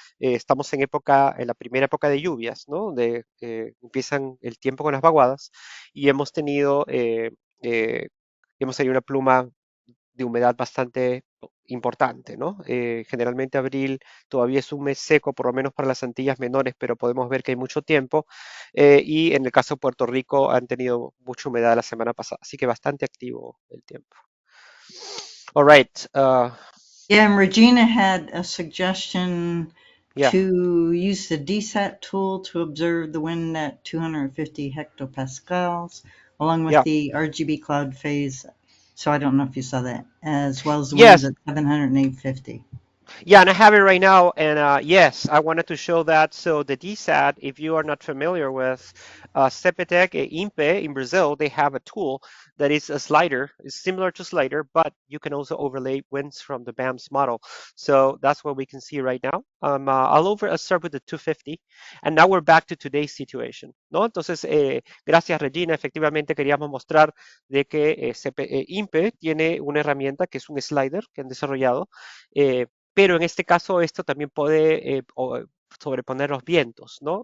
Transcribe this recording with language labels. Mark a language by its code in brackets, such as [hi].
[es] Estamos en la primera época de lluvias, ¿no? Donde empiezan el tiempo con las vaguadas y hemos tenido una pluma de humedad bastante importante, ¿no? Generalmente abril todavía es un mes seco, por lo menos para las Antillas menores, pero podemos ver que hay mucho tiempo. Y en el caso de Puerto Rico han tenido mucha humedad la semana pasada, así que bastante activo el tiempo. [en] All right. Yeah, and Regina had a suggestion Yeah. to use the DSAT tool to observe the wind at 250 hectopascals, along with Yeah. the RGB cloud phase. So I don't know if you saw that, as well as the winds Yes. at 700 and 850. Yeah, and I have it right now. And yes, I wanted to show that. So the DSAT, if you are not familiar with Cepetec INPE in Brazil, they have a tool that is a slider. It's similar to slider, but you can also overlay winds from the BAMS model. So that's what we can see right now. I'll start with the 250. And now we're back to today's situation, ¿no? [es] Entonces, gracias Regina. Efectivamente queríamos mostrar de que INPE tiene una herramienta que es un slider que han desarrollado. Pero en este caso esto también puede sobreponer los vientos, ¿no?